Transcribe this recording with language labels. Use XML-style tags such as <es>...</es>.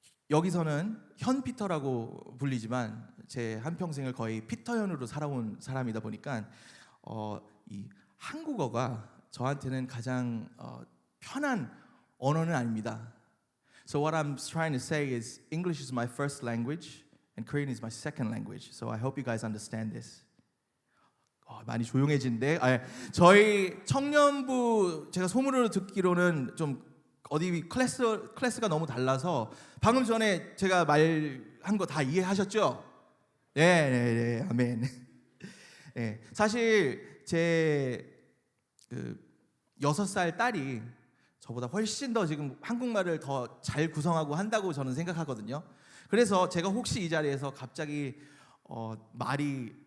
<ko>여기서는 현피터라고 불리지만 제 한평생을 거의 피터현으로 살아온 사람이다 보니까 이 한국어가 저한테는 가장 편한 언어는 아닙니다.</ko> <en>So what I'm trying to say is English is my first language and Korean is my second language. So I hope you guys understand this.</en> <ko>많이 조용해진데 저희 청년부 제가 소문으로 듣기로는 좀 어디 클래스가 너무 달라서 방금 전에 제가 말한 거 다 이해하셨죠? 네, 아멘. 네, 사실 제 6살 딸이 저보다 훨씬 더 지금 한국말을 더 잘 구성하고 한다고 저는 생각하거든요. 그래서 제가 혹시 이 자리에서 갑자기 말이</ko>